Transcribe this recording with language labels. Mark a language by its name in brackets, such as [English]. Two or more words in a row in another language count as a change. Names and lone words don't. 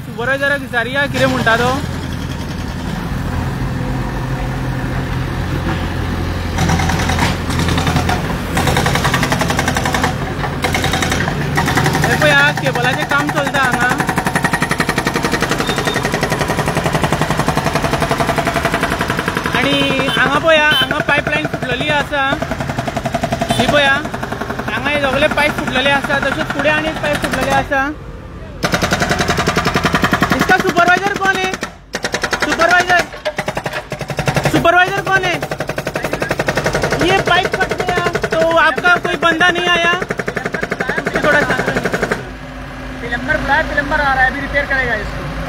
[Konkani] सुपरवायझराक विचारया कितें म्हणटा तो. हे पळया केबलाचे काम चलता हांगा. आणि हांगा पळया हांगा पायपलायन फुटलेली आसा. ही पळया हांगा हे सगळे पायप फुटलेले आसा. तशेंच फुडें आनी एक पायप फुटलेले आसा. [Hindi] इसका सुपरवाइजर कौन है? सुपरवाइजर कौन है? ये पाइप फट गया तो आपका कोई बंदा नहीं आया? थोड़ा सा प्लम्बर बुलाया, प्लम्बर आ रहा है, अभी रिपेयर करेगा इसको.